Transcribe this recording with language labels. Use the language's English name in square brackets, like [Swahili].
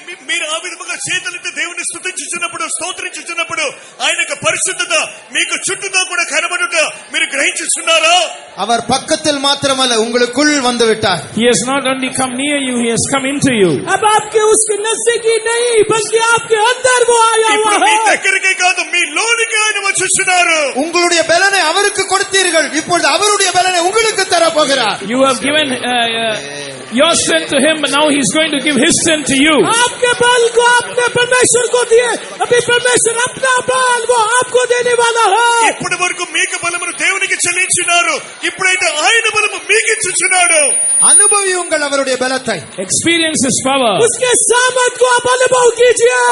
[Telugu] మీరు ఆ విధముగా చేతులెత్తి దేవుని స్తుతించుచున్నప్పుడు స్తోత్రించుచున్నప్పుడు ఆయన యొక్క పరిశుద్ధత మీకు చుట్టూతో కూడా కనబడుట మీరు గ్రహించుచున్నారా? [Tamil] அவர் பக்கத்தில் மாத்திரமல்ல உங்களுக்குள் வந்து விட்டார். [English] He has not only come near you, he has come into you. [Hindi] अब आपके उसके नजदीकी नहीं बल्कि आपके अंदर वो आया हुआ [Telugu] ఇప్పుడు మీ [Hindi] है [Telugu] దగ్గరికి కాదు మీ లోనికి ఆయన వచ్చుచున్నారు. [Tamil] உங்களுடைய பலனை அவருக்கு கொடுத்தீர்கள். இப்பொழுது அவருடைய பலனை உங்களுக்கு தர போகிறார். [English] You have given your strength to him, but now he's going to give his strength to you. [Hindi] आपके बल को आपने परमेश्वर को दिए अभी परमेश्वर अपना बल वो आपको देने वाला है [Telugu] ఇప్పటి వరకు మీకు బలమును దేవునికి చెల్లించినారు ఇప్పుడైతే ఆయన బలము మీకు ఇచ్చుచున్నాడు. [Tamil] அனுபவியுங்கள் அவருடைய பலத்தை. [English] Experience his power. [Hindi] उसके सामर्थ को आप अनुभव कीजिए